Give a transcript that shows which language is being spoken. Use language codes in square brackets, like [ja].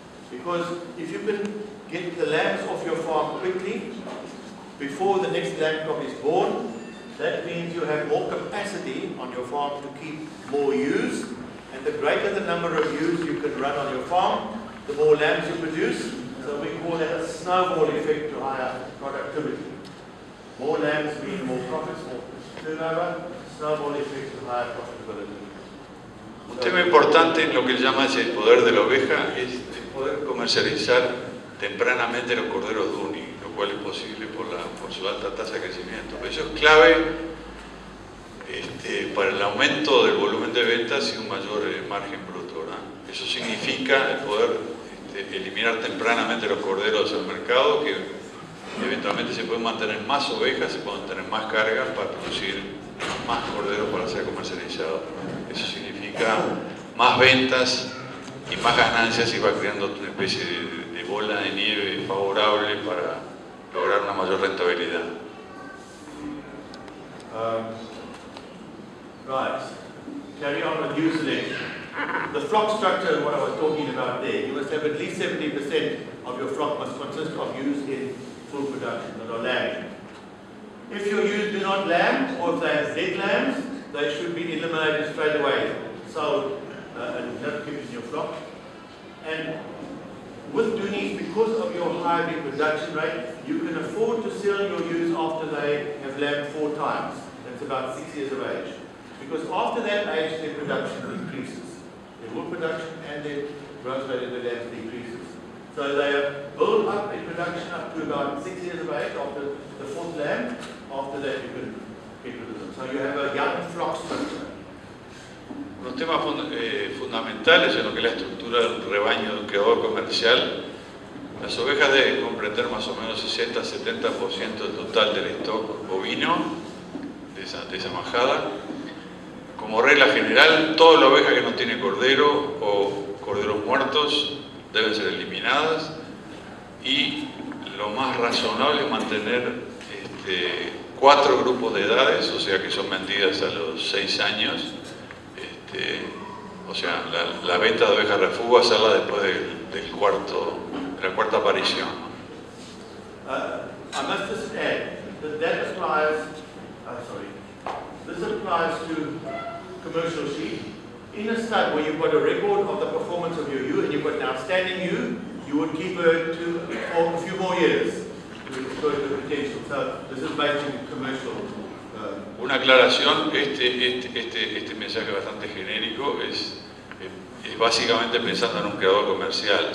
[en] Because if you can get the lambs off your farm quickly, before the next lamb crop is born, that means you have more capacity on your farm to keep more ewes, and the greater the number of ewes you can run on your farm, the more lambs you produce. So we call that a snowball effect to higher productivity. More lambs mean more profits, more turnover, snowball effect to higher profitability. [es] Un tema importante en lo que él llama el poder de la oveja es el poder comercializar tempranamente los corderos Dohne, lo cual es posible por su alta tasa de crecimiento. Pero eso es clave para el aumento del volumen de ventas y un mayor margen bruto, ¿verdad? Eso significa el poder eliminar tempranamente los corderos del mercado, que eventualmente se pueden mantener más ovejas, se pueden tener más cargas para producir más corderos para ser comercializados. Eso significa más ventas y más ganancias y va creando una especie de bola de nieve favorable para lograr una mayor rentabilidad. [en] Right. Carry on with ewe selection. The flock structure is what I was talking about there. You must have at least 70% of your flock must consist of ewes in full production that are lambing. If your ewes do not lamb, or if they have dead lambs, they should be eliminated straight away, sold and not kept in your flock. And with Dohnes, because of your high reproduction rate, you can afford to sell your ewes after they have lambed 4 times. That's about 6 years of age. Because after that age, their production decreases. Their wool production and their growth rate in the lambs decreases. So they build up in production up to about 6 years of age after the 4th lamb. After that, you can get rid of them. So you have a young flock structure. [es] Los temas fundamentales en lo que es la estructura del rebaño de un criador comercial, las ovejas deben comprender más o menos 60-70% del total del stock bovino de esa majada. Como regla general, toda la oveja que no tiene cordero o corderos muertos deben ser eliminadas, y lo más razonable es mantener 4 grupos de edades, o sea que son vendidas a los 6 años. O sea, la venta de ovejas refugio hacerla después de la cuarta aparición. [en] I must just add that applies. This applies to commercial sheep. In a stud where you've got a record of the performance of your ewe and you've got an outstanding ewe, you would keep her for a few more years to exploit the potential. So this is based in commercial. [es] Una aclaración, este mensaje bastante genérico es básicamente pensando en un criador comercial.